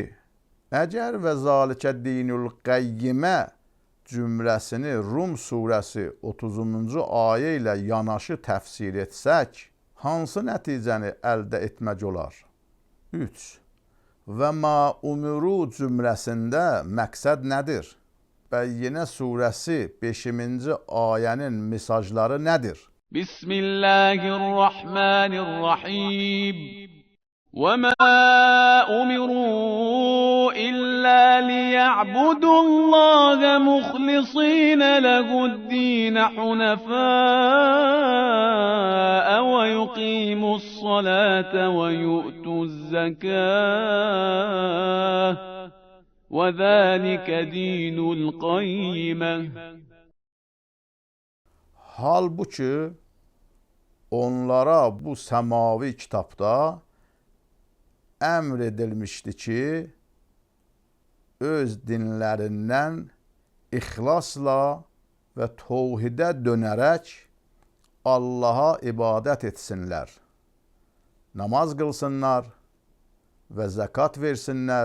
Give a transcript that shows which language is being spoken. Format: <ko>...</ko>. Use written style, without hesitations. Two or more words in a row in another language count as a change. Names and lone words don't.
<az>Əgər</az> <ar>وذلك دين القيمة</ar> <az>cümləsini Rum surəsi 30-cu ayə ilə yanaşı təfsir etsək, hansı nəticəni əldə etmək olar? 3.</az> <ar>وما أمروا</ar> <az>cümləsində məqsəd nədir? Bəyyinə surəsi 5-ci ayənin mesajları nədir? Bismillahirrahmanirrahim.</az> <ar>وَمَا أُمِرُوا إِلَّا لِيَعْبُدُوا اللَّهَ مُخْلِصِينَ لَهُ الدِّينَ حُنَفَاءَ وَيُقِيمُوا الصَّلَاةَ وَيُؤْتُوا الزَّكَاةَ وَذَلِكَ دِينُ الْقَيِّمَةِ.</ar> <az>Halbuki onlara bu səmavi kitabda əmr edilmişdi ki, öz dinlərindən ixlasla və təvhidə dönərək Allaha ibadət etsinlər, namaz qılsınlar və zəkat versinlər.</az>